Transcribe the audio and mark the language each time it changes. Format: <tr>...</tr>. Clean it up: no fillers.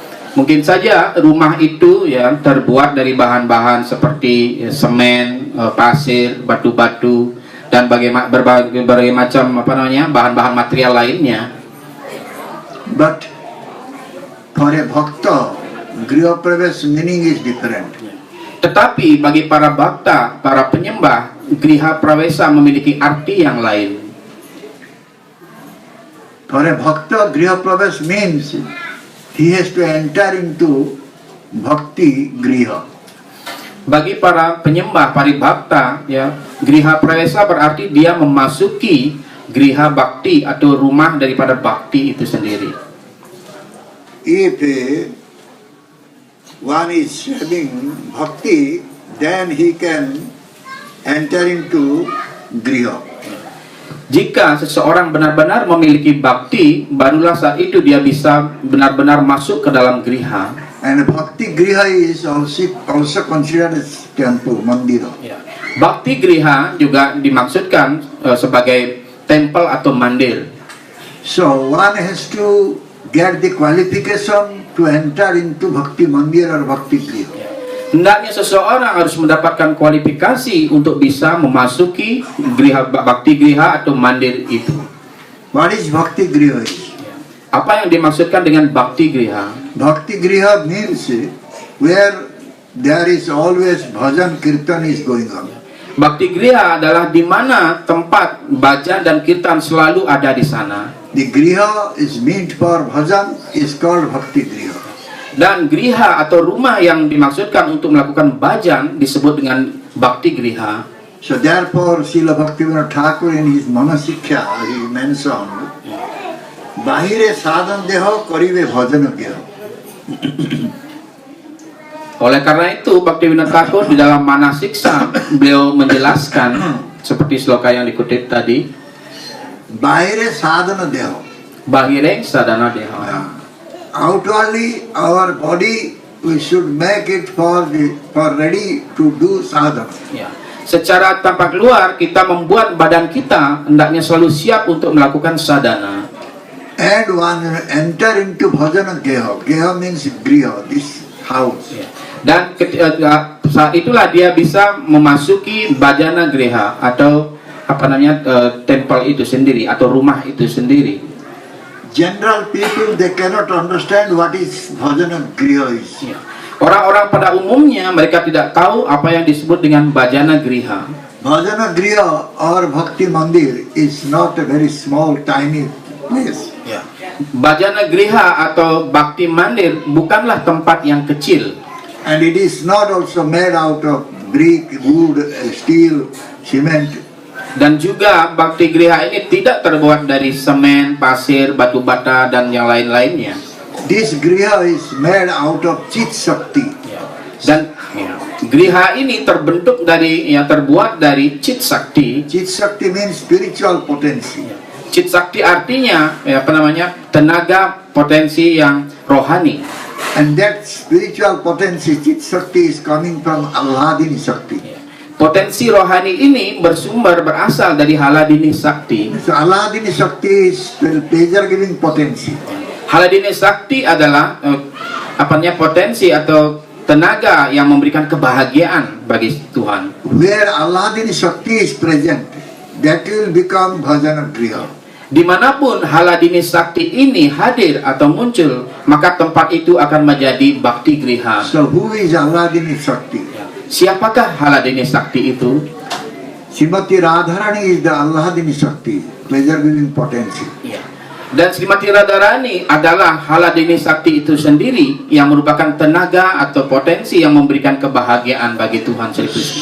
<id>Mungkin saja rumah itu ya terbuat dari bahan-bahan seperti semen, pasir, batu-batu, dan berbagai macam bahan-bahan material lainnya.</id> <en>But for a bhakta, Griha Pravesh meaning is different.</en> <id>Tetapi bagi para bhakta, para penyembah, griha prawesa memiliki arti yang lain.</id> <en>For a bhakta, Griha Pravesh means he has to enter into bhakti griha.</en> <id>Bagi para penyembah, para bhakta, ya, griha prawesa berarti dia memasuki griha bakti atau rumah daripada bakti itu sendiri.</id> <en>If one is having bhakti, then he can enter into griha.</en> <id>Jika seseorang benar-benar memiliki bakti, barulah saat itu dia bisa benar-benar masuk ke dalam griha.</id> <en>And bhakti griha is also considered as temple, mandira.</en> <id>Bakti griha juga dimaksudkan sebagai tempel atau mandir.</id> <en>So one has to get the qualification to enter into bhakti mandir or bhakti griha.</en> <id>Hendaknya seseorang harus mendapatkan kualifikasi untuk bisa memasuki griha, bakti griha atau mandir itu.</id> <en>What is bhakti griha?</en> <id>Apa yang dimaksudkan dengan bakti griha?</id> <en>Bhakti griha means where there is always bhajan kirtan is going on.</en> <id>Bakti griha adalah di mana tempat bhajan dan kirtan selalu ada di sana.</id> <en>The griha is meant for bhajan is called bhakti griha.</en> <id>Dan griha atau rumah yang dimaksudkan untuk melakukan bhajan disebut dengan bakti griha.</id> <en>So therefore, Srila Bhaktivinoda Thakur in his Manasikkha, he mentioned,</en> <bn>Bahire sadhan deho karibe bhajana geho.</bn> <id>Oleh karena itu, Bhaktivinoda Thakur di dalam Manasiksa beliau menjelaskan seperti sloka yang dikutip tadi,</id> <bn>Bahire sadhana deho. Bahireng sadana deha.</bn> <en>Outwardly, our body we should make it for ready to do sadhana. Ya.</en> <id>Secara tampak luar kita membuat badan kita hendaknya selalu siap untuk melakukan sadhana.</id> <en>And one enter into bhajana geha. Geha means griha, this house. Ya.</en> <id>Dan saat itulah dia bisa memasuki bhajana griha atau tempel itu sendiri atau rumah itu sendiri.</id> <en>General people, they cannot understand what is bhajana griha is. Ya.</en> <id>Orang-orang pada umumnya mereka tidak tahu apa yang disebut dengan bhajana griha.</id> <en>Bhajana griha or bhakti mandir is not a very small, tiny place.</en> <id>Ya. Bhajana griha atau bakti mandir bukanlah tempat yang kecil.</id> <en>And it is not also made out of brick, wood, steel, cement.</en> <id>Dan juga bakti griha ini tidak terbuat dari semen, pasir, batu bata, dan yang lain-lainnya.</id> <en>This griha is made out of Chit Shakti.</en> <id>Dan griha ini terbentuk terbuat dari Chit Shakti.</id> <en>Chit Shakti means spiritual potency.</en> <id>Chit Shakti artinya tenaga potensi yang rohani.</id> <en>And that spiritual potency, Chit Shakti, is coming from Alladini Shakti.</en> <id>Potensi rohani ini berasal dari Haladini Sakti.</id> <en>So Alladini Shakti is pleasure giving potency.</en> <id>Haladini Sakti adalah potensi atau tenaga yang memberikan kebahagiaan bagi Tuhan.</id> <en>Where Alladini Shakti is present, that will become bhajana griha.</en> <id>Dimanapun Haladini Sakti ini hadir atau muncul, maka tempat itu akan menjadi bakti griha.</id> <en>So who is Alladini Shakti?</en> <id>Siapakah Haladini Sakti itu?</id> <en>Srimati Radharani is the Alladini Shakti, pleasure giving potency.</en> <id>Ya. Dan Srimati Radharani adalah Haladini Sakti itu sendiri yang merupakan tenaga atau potensi yang memberikan kebahagiaan bagi Tuhan Sri Krishna.</id>